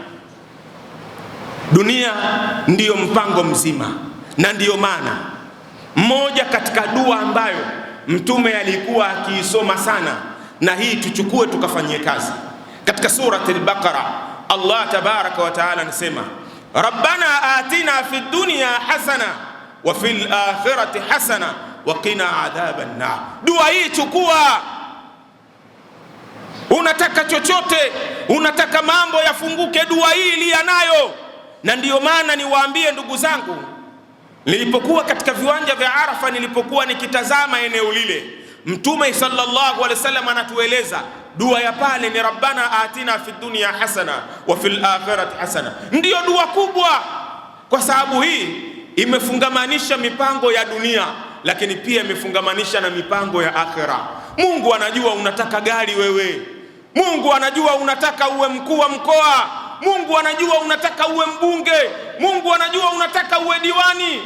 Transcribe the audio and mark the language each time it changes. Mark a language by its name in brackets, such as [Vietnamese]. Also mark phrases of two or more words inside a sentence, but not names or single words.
[Swahili] Dunia ndiyo mpango mzima, na ndiyo maana mmoja katika dua ambayo Mtume alikuwa akiisoma sana, na hii tuchukue tukafanyie kazi. Katika surati al-Baqara Allah [Arabic] تبارك وتعالى [Swahili] anasema, [Arabic] ربنا آتنا في الدنيا حسنة وفي الآخرة حسنة وقنا عذاب النار. [Swahili] Dua hii chukua. Unataka chochote, unataka mambo yafunguke, dua hii lia nayo. Na ndiyo maana niwaambie ndugu zangu, nilipokuwa katika viwanja vya Arafa, nilipokuwa nikitazama eneo lile, Mtume [Arabic] صلى الله عليه وسلم [Swahili] anatueleza dua ya pale ni [Arabic] ربنا آتنا في الدنيا حسنة وفي الآخرة حسنة. [Swahili] Ndiyo dua kubwa, kwa sababu hii imefungamanisha mipango ya dunia, lakini pia imefungamanisha na mipango ya akhira. Mungu anajua unataka gari wewe. Mungu anajua unataka uwe mkuu wa mkoa. Mungu anajua unataka uwe mbunge. Mungu anajua unataka uwe diwani.